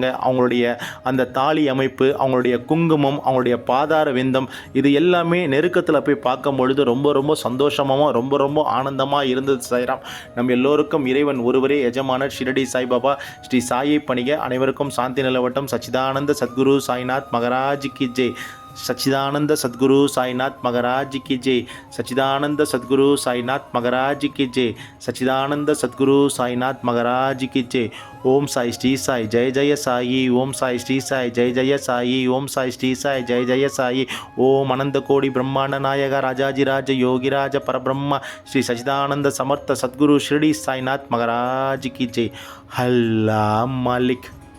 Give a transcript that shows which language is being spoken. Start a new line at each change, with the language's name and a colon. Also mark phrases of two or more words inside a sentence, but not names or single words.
Tamil: அவங்களுடைய அந்த தாலி அமைப்பு, அவங்களுடைய குங்குமம், அவங்களுடைய பாதார விந்தம், இது எல்லாமே நெருக்கத்தில் போய் பார்க்கும் பொழுது ரொம்ப ரொம்ப சந்தோஷமாகவும் ரொம்ப ஆனந்தமாக இருந்தது சாய்ராம். நம்ம எல்லோருக்கும் இறைவன் ஒருவரே எஜமானர் ஷிரடி சாய்பாபா ஸ்ரீ சாயை பணிக. அனைவருக்கும் சாந்தி நிலவட்டும்.
Hindi: सच्चिदानंद सद्गुरु साईनाथ महाराज की जय. सच्चिदानंद सद्गुरु साईनाथ महाराज की जय. सच्चिदानंद सद्गुरु साईनाथ महाराज की जय. सच्चिदानंद सद्गुरु साईनाथ महाराज की जय. ओम साई श्री साई जय जय साई. ओम साई श्री साई जय जय साई. ओम साई श्री साई जय जय साई. ओम अनंत कोटि ब्रह्मांड नायक राजाजिराज योगिराज परब्रह्म श्री सच्चिदानंद समर्थ सद्गुरु शिरडी साईनाथ महाराज की जय. अल्लाह मालिक.